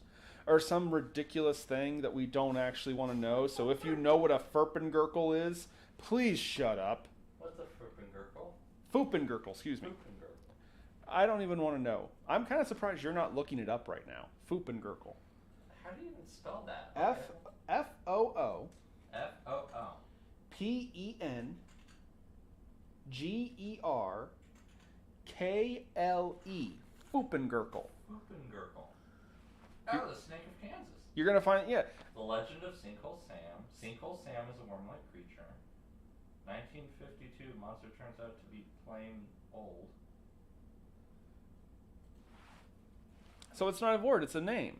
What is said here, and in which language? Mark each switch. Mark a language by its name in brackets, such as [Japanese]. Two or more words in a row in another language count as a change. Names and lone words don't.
[English] Or some ridiculous thing that we don't actually want to know. So if you know what a Foopengurkle is, please shut up. What's a Foopengurkle? Foopengurkle, excuse me. Foopengurkle. I don't even want to know. I'm kind of surprised you're not looking it up right now. Foopengurkle. How do you even spell that? F-O-O. F-O-O. P-E-N-G-E-R-K-L-E. Foopengurkle. Foopengurkle. Oh, the snake of Kansas. You're going to find, yeah. The Legend of Sinkhole Sam. Sinkhole Sam is a worm-like creature. 1952, monster turns out to be plain old. So it's not a word, it's a name.